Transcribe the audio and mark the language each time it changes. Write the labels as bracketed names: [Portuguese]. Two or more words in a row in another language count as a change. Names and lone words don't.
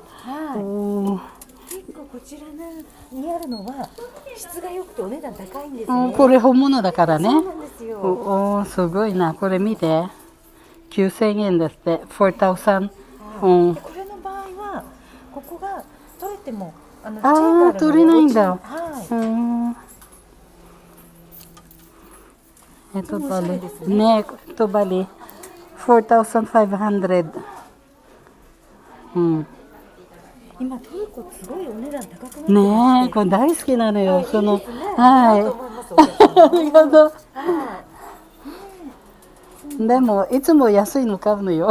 [Japanese] 結構こちらにあるのは質が良くてお値段高いんですね。これ本物だからね。そうなんですよ。すごいな。これ見て。9000円ですって。4000。これの場合はここが取れても取れないんだ。 [Filipino] Ito bali. Ito bali. 4,500. [Japanese] 今トルコすごいお値段高くなってますね。これ大好きなのよ。はい。ありがとう。でもいつも安いの買うのよ。